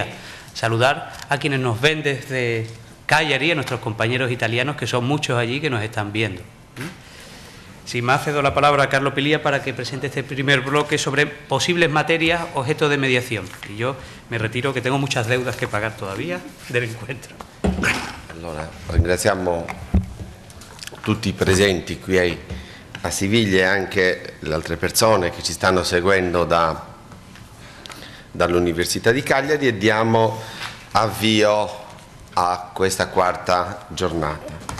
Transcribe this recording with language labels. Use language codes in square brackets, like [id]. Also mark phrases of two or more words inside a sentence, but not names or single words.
[es] Saludar a quienes nos ven desde Cagliari, a nuestros compañeros italianos, que son muchos allí que nos están viendo. Sin más, cedo la palabra a Carlo Pilía para que presente este primer bloque sobre posibles materias objeto de mediación. Y yo me retiro, que tengo muchas deudas que pagar todavía del encuentro. [it] Allora, ringraziamo tutti i presenti qui a Siviglia e anche le altre persone che ci stanno seguendo dall'Università di Cagliari e diamo avvio a questa quarta giornata.